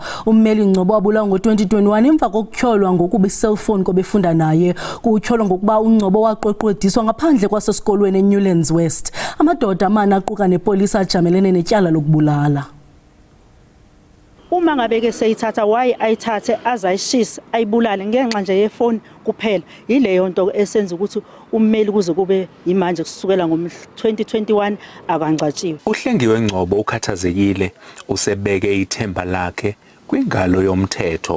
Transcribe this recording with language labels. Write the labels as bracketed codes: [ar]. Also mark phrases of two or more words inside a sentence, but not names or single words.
[xh] Ummeli Ngcobo wabulawa ngo-2021 emva kokutyholwa ngokuba iselfone kobefunda naye. Kutyholwa ngokuba uNgcobo waqweqwediswa ngaphandle kwasesikolweni eNewlands West. Amadoda amane aquka nepolisa ajamelene netyala lokubulala. [zu] Uma ngabe ke seyithatha why ayithathe azayishisa ayibulale ngenxa nje yefoni kuphela. Yileyo nto esenza ukuthi ummeli kuze kube imanje kusukela ngo-2021 akangcatshiwe. [xh] uHlengiwe Ngcobo ukhathazekile, usebeke ithemba lakhe kwingalo yomthetho.